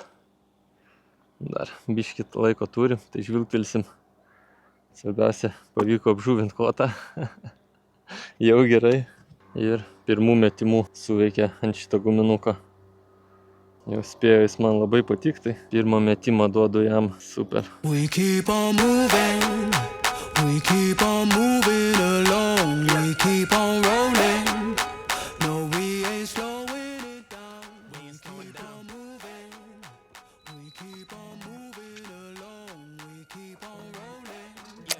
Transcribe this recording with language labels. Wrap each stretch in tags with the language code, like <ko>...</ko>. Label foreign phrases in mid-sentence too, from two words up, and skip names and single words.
<lt>Dar biškit laiko turim, tai žvilgtelsim. Svarbiausia, pavyko apžuvint kotą. Jau gerai. Ir pirmų metimų suveikė ant šito guminuko. Jau spėjo jis man labai patikti. Pirmą metimą duodu jam super.</lt> <en>We keep on moving along, we keep on rolling. No, we ain't slowing it down. We keep on moving. We keep on moving along, we keep on rolling.</en>